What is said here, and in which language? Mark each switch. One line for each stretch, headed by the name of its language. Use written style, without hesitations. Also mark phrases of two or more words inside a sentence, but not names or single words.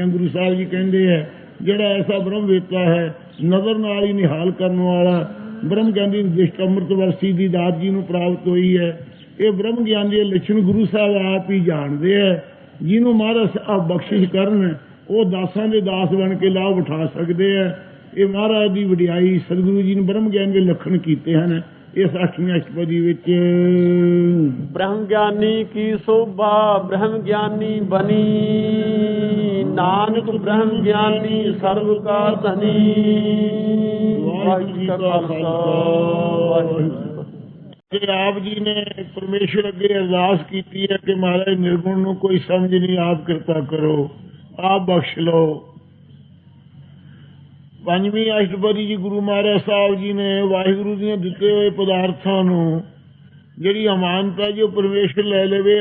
Punjabi: ਗੁਰੂ ਸਾਹਿਬ ਜੀ ਕਹਿੰਦੇ ਹੈ ਜਿਹੜਾ ਐਸਾ ਬ੍ਰਹਮ ਵੇਤਾ ਹੈ, ਨਜ਼ਰ ਨਾਲ ਹੀ ਨਿਹਾਲ ਕਰਨ ਵਾਲਾ ਬ੍ਰਹਮ ਗਿਆਨੀ ਦ੍ਰਿਸ਼ਟ ਅੰਮ੍ਰਿਤ ਵਰਸੀ ਦੀ ਦਾਤ ਜੀ ਨੂੰ ਪ੍ਰਾਪਤ ਹੋਈ ਹੈ। ਇਹ ਬ੍ਰਹਮ ਗਿਆਨ ਦੇ ਲੱਛਣ ਗੁਰੂ ਸਾਹਿਬ ਆਪ ਹੀ ਜਾਣਦੇ ਹੈ। ਜਿਹਨੂੰ ਮਹਾਰਾਜ ਆਪ ਬਖਸ਼ਿਸ਼ ਕਰਨ ਉਹ ਦਾਸਾਂ ਦੇ ਦਾਸ ਬਣ ਕੇ ਲਾਭ ਉਠਾ ਸਕਦੇ ਹੈ। ਇਹ ਮਹਾਰਾਜ ਦੀ ਵਡਿਆਈ ਸਤਿਗੁਰੂ ਜੀ ਨੇ ਬ੍ਰਹਮ ਗਿਆਨ ਦੇ ਲੱਖਣ ਕੀਤੇ ਹਨ ਇਸ 8ਵੀਂ ਅਸ਼ਟਪਦੀ ਵਿੱਚ। ਬ੍ਰਹਮ ਗਿਆਨੀ ਕੀ ਸੋਭਾ ਬ੍ਰਹਮ ਗਿਆਨੀ ਬਨੀ, ਨਾਨਕ ਬ੍ਰਹਮ ਗਿਆਨੀ ਸਰਬ ਕਾ ਧਨੀ। ਵਾਹਿਗੁਰੂ ਜੀ ਕਾ ਖਾਲਸਾ, ਵਾਹਿਗੁਰੂ ਜੀ ਕੀ ਫਤਹਿ। ਤੇ ਆਪ ਜੀ ਨੇ ਪਰਮੇਸ਼ਰ ਅੱਗੇ ਅਰਦਾਸ ਕੀਤੀ ਹੈ ਕਿ ਮਹਾਰਾਜ ਨਿਰਗੁਣ ਨੂੰ ਕੋਈ ਸਮਝ ਨਹੀਂ, ਆਪ ਕਿਰਪਾ ਕਰੋ, ਆਪ ਬਖਸ਼ ਲਓ। ਪੰਜਵੀਂ ਅਸ਼ਟਪਦੀ ਜੀ ਗੁਰੂ ਮਹਾਰਾਜ ਸਾਹਿਬ ਜੀ ਨੇ ਵਾਹਿਗੁਰੂ ਦੀਆਂ ਦਿੱਤੇ ਹੋਏ ਪਦਾਰਥਾਂ ਨੂੰ ਜਿਹੜੀ ਅਮਾਨਤਾ ਜੀ ਉਹ ਪਰਮੇਸ਼ਰ ਲੈ ਲਵੇ।